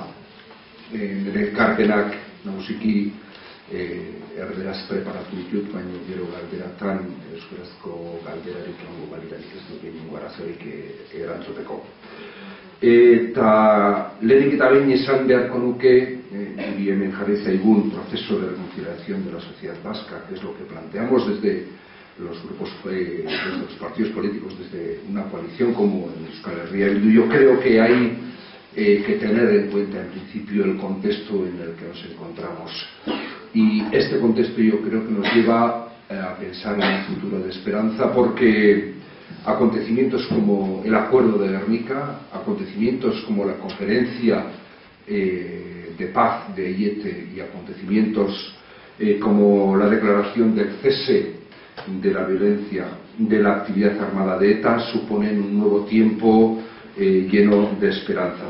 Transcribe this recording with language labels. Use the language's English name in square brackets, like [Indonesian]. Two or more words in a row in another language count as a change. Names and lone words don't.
[Basque] Nire karpenak nagusiki erderaz preparatu ditut, baina gero galderatan euskarazko galderarik egongo balirarik ez dut egingo arazorik erantzuteko. Eta lehenik eta behin esan beharko nuke, niri hemen jarri zaigun [Spanish] proceso de reconciliación de la sociedad vasca, que es lo que planteamos desde los grupos, desde los partidos políticos, desde una coalición como en Euskal Herria Bildu. Yo creo que hay que tener en cuenta en principio el contexto en el que nos encontramos. Y este contexto yo creo que nos lleva a pensar en un futuro de esperanza, porque acontecimientos como el Acuerdo de Gernika, acontecimientos como la conferencia de paz de Aiete y acontecimientos como la declaración del cese de la violencia, de la actividad armada de ETA, suponen un nuevo tiempo lleno de esperanza.